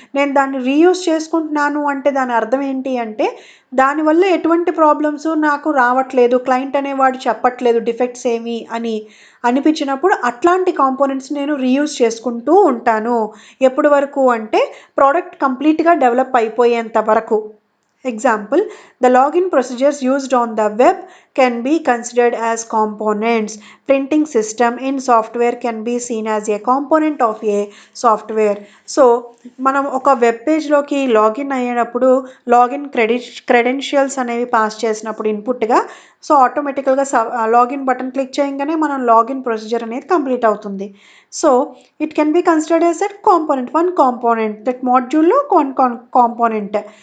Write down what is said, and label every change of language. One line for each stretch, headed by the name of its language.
Telugu: నేను దాన్ని రీయూజ్ చేసుకుంటున్నాను అంటే దాని అర్థం ఏంటి అంటే దానివల్ల ఎటువంటి ప్రాబ్లమ్స్ నాకు రావట్లేదు, క్లయింట్ అనేవాడు చెప్పట్లేదు డిఫెక్ట్స్ ఏమి అని అనిపించినప్పుడు అట్లాంటి కాంపోనెంట్స్ నేను రీయూజ్ చేసుకుంటూ ఉంటాను. ఎప్పటి వరకు అంటే ప్రోడక్ట్ కంప్లీట్గా డెవలప్ అయిపోయేంత వరకు.
English: Example, the login procedures used on the web can be considered as components. Printing system in software can be seen as a component of a software.
Telugu: So మనం ఒక వెబ్ పేజ్లోకి లాగిన్ అయ్యేటప్పుడు login credentials అనేవి pass చేసినప్పుడు ఇన్పుట్గా, so ఆటోమేటికల్గా login button click చేయగానే మనం login procedure అనేది complete అవుతుంది.
English: So it can be considered as a one component that మాడ్యూల్లో component.